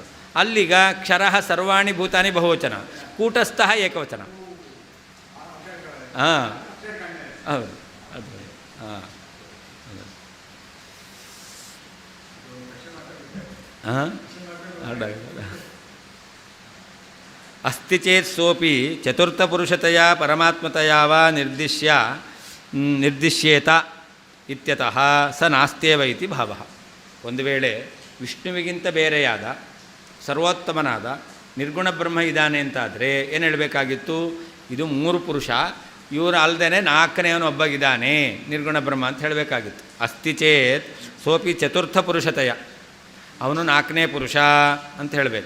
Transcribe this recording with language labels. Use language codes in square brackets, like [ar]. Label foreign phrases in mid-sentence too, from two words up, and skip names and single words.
[kn] ಅಲ್ಲಿಗ [sa] ಕ್ಷರ ಸರ್ವಾಣಿ ಭೂತಾನಿ [kn] ಬಹುವಚನ, ಕೂಟಸ್ಥಃ ಏಕವಚನ. ಹಾಂ ಹೌದು, ಅದು ಹಾಂ ಹಾಂ [sa] ಅಸ್ತಿ ಚೇತ್ ಸೋಪಿ ಚತುರ್ಥಪುರುಷತೆಯ ಪರಮಾತ್ಮತೆಯ ವಾ ನಿರ್ದಿಶ್ಯೇತ ಇತ್ಯತಃ ಸ ನಾಸ್ತ್ಯೇವ ಇತಿ ಭಾವಃ. [kn] ಒಂದು ವೇಳೆ ವಿಷ್ಣುವಿಗಿಂತ ಬೇರೆಯಾದ ಸರ್ವೋತ್ತಮನಾದ ನಿರ್ಗುಣ ಬ್ರಹ್ಮ ಇದ್ದಾನೆ ಅಂತಾದರೆ ಏನು ಹೇಳಬೇಕಾಗಿತ್ತು, ಇದು ಮೂರು ಪುರುಷ, ಇವರು ಅಲ್ಲದೆ ನಾಲ್ಕನೇವನು ಒಬ್ಬಗಿದ್ದಾನೆ ನಿರ್ಗುಣ ಬ್ರಹ್ಮ ಅಂತ ಹೇಳಬೇಕಾಗಿತ್ತು. [sa] ಅಸ್ತಿ ಚೇತ್ ಸೋಪಿ ಚತುರ್ಥ ಪುರುಷತೆಯ, [kn] ಅವನು ನಾಲ್ಕನೇ ಪುರುಷ ಅಂತ ಹೇಳಬೇಕು.